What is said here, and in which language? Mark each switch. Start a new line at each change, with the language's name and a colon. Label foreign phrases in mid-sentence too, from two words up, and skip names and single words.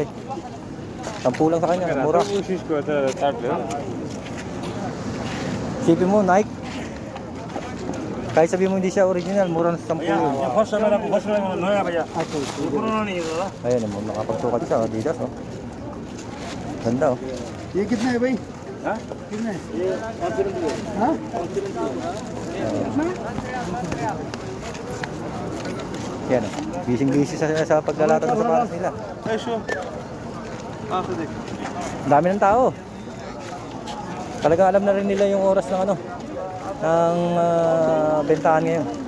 Filipino: 10 lang sa kanya, mura. Sipin mo, Nike. Kahit sabi mo hindi siya original, mura na sa 10 yun. Ayan mo, nakapagsukat siya, Adidas oh. Ganda oh.
Hindi: ये कितना है भाई? हाँ? कितना है? ये 500 रुपये। हाँ?
Filipino: Yan oh. Busy sa paglalata ng sapatos nila. Ang dami ng tao. Talagang alam na rin nila yung oras ng ano, ng bentahan ngayon.